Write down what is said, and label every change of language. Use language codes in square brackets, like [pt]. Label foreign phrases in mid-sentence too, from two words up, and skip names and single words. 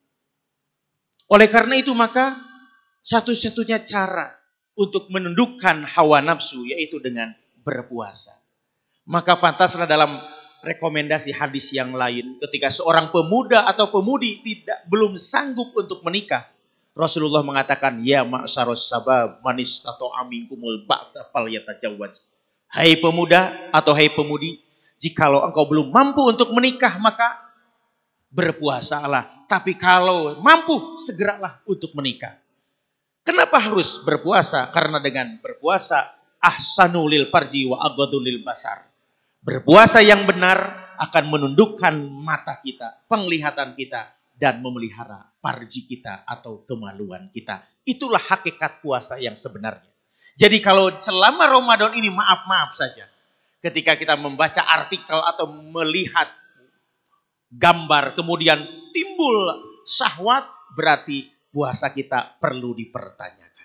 [id] Oleh karena itu maka satu-satunya cara untuk menundukkan hawa nafsu yaitu dengan berpuasa. Maka pantaslah dalam rekomendasi hadis yang lain ketika seorang pemuda atau pemudi belum sanggup untuk menikah, Rasulullah mengatakan, [ar] يا معشر الشباب من استطاع منكم الباءة فليتزوج. [id] Hai pemuda atau hai pemudi, jikalau engkau belum mampu untuk menikah maka berpuasalah. Tapi kalau mampu segeralah untuk menikah. Kenapa harus berpuasa? Karena dengan berpuasa [ar] أحصن للفرج وأغض للبصر. [id] Berpuasa yang benar akan menundukkan mata kita, penglihatan kita, dan memelihara farji kita atau kemaluan kita. Itulah hakikat puasa yang sebenarnya. Jadi kalau selama Ramadan ini maaf-maaf saja. Ketika kita membaca artikel atau melihat gambar kemudian timbul syahwat, berarti puasa kita perlu dipertanyakan.